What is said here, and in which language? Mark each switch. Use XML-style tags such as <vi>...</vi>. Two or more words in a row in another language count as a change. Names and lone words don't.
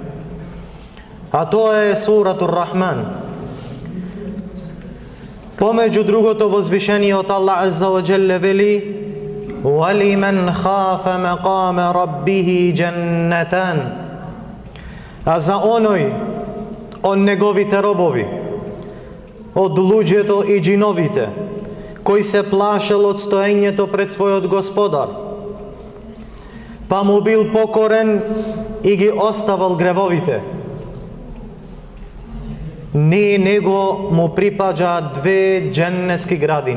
<mk>А тоа е суратур Рахман. Помеѓу другото возвишениот Аллах</mk> <ar>عز وجل</ar> <mk>вели:</mk> <ar>وَلِمَنْ خَافَ مَقَامَ رَبِّهِ جَنَّتَانِ.</ar> <mk>А за оној од неговите робови, од луѓето и џиновите, кој се плашел од стоењето пред својот Господар, па му бил покорен и ги оставал гревовите, него му припаѓа две дженнетски градини.</mk>